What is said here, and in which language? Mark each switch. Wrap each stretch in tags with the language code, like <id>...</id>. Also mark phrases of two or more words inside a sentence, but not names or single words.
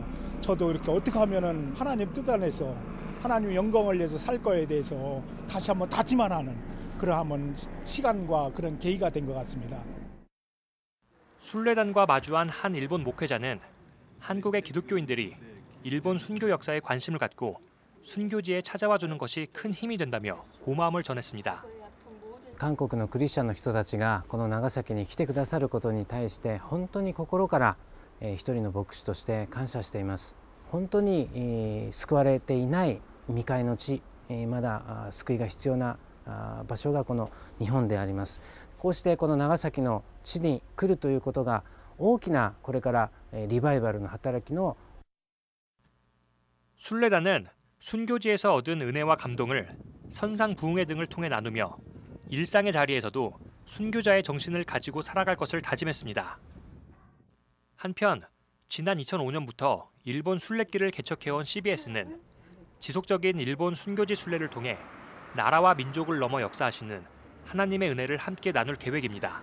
<ko>저도 이렇게 어떻게 하면은 하나님 뜻 안에서 하나님의 영광을 위해서 살 거에 대해서 다시 한번 다짐만 하는 그러한 시간과 그런 계기가 된 것 같습니다. 순례단과 마주한 한 일본 목회자는 한국의 기독교인들이 일본 순교 역사에 관심을 갖고 순교지에 찾아와 주는 것이 큰 힘이 된다며 고마움을 전했습니다.</ko> <ja>韓国のクリスチャンの人たちがこの長崎に来てくださることに対して本当に心から一人の牧師として感謝しています。本当に救われていない未開の地、まだ救いが必要な場所がこの日本であります。こうしてこの長崎の地に来るということが大きなこれからリバイバルの働きの</ja> <ko>순례단은 순교지에서 얻은 은혜와 감동을 선상 부흥회 등을 통해 나누며 일상의 자리에서도 순교자의 정신을 가지고 살아갈 것을 다짐했습니다. 한편 지난 2005년부터 일본 순례길을 개척해온 CBS는 지속적인 일본 순교지 순례를 통해 나라와 민족을 넘어 역사하시는 하나님의 은혜를 함께 나눌 계획입니다.</ko>